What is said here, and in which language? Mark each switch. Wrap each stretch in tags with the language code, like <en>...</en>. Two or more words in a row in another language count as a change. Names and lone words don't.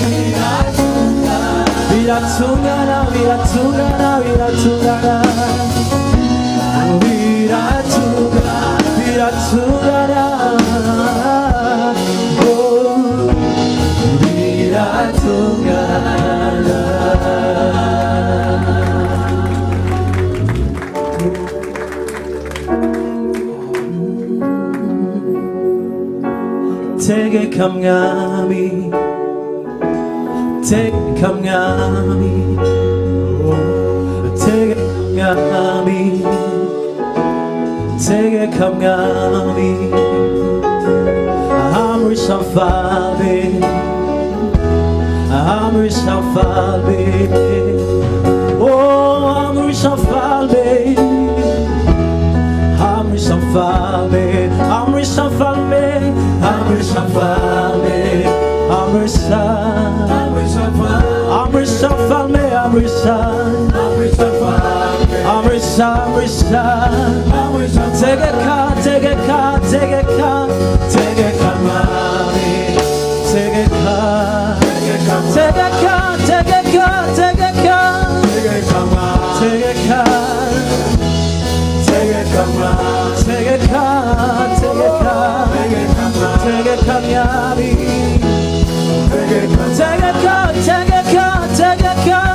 <rw>biratungana biratungana biratungana biratungana biratungana tegeka mwami tegeka mwami tegeka mwami tegeka mwami</rw> <sw>amrisha mfalme amrisha mfalme oh amrisha mfalme amrisha mfalme amrisha mfalme amrisha mfalme amrisha amrisha mfalme amrisha amrisha amrisha</sw> <rw>tegeka tegeka tegeka tegeka mwami tegeka tegeka tegeka tegeka tegeka tegeka tegeka tegeka tegeka myami tegeka tegeka tegeka tegeka</rw>